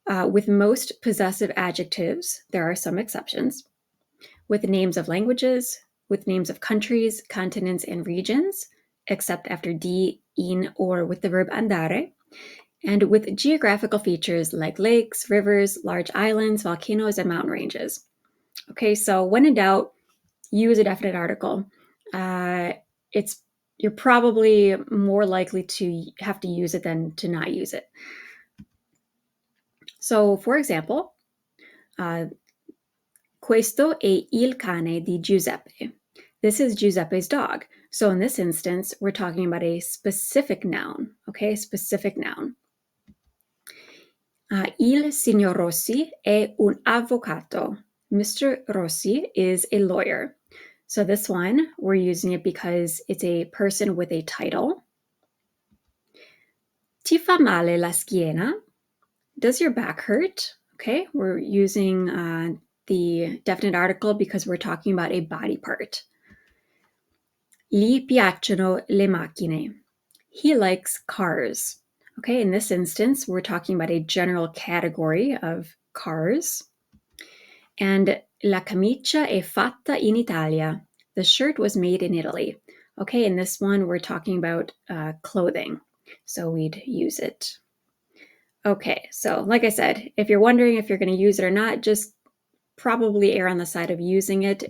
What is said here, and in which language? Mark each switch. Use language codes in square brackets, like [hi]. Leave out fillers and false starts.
[en] with most possessive adjectives, there are some exceptions, with names of languages, with names of countries, continents, and regions, except after di, in, or with the verb andare, and with geographical features like lakes, rivers, large islands, volcanoes, and mountain ranges. Okay, so when in doubt, use a definite article. It's you're probably more likely to have to use it than to not use it. So, for example, [it] questo è il cane di Giuseppe. [en] This is Giuseppe's dog. So in this instance, we're talking about a specific noun, okay? Specific noun. [it] Il signor Rossi è un avvocato. [en] Mr. Rossi is a lawyer. So this one, we're using it because it's a person with a title. [it] Ti fa male la schiena? [en] Does your back hurt? Okay, we're using the definite article because we're talking about a body part. [it] Gli piacciono le macchine. [en] He likes cars. Okay, in this instance, we're talking about a general category of cars. [it] And la camicia è fatta in Italia. [en] The shirt was made in Italy. Okay, in this one, we're talking about clothing. So we'd use it. Okay, so like I said, if you're wondering if you're going to use it or not, just probably err on the side of using it.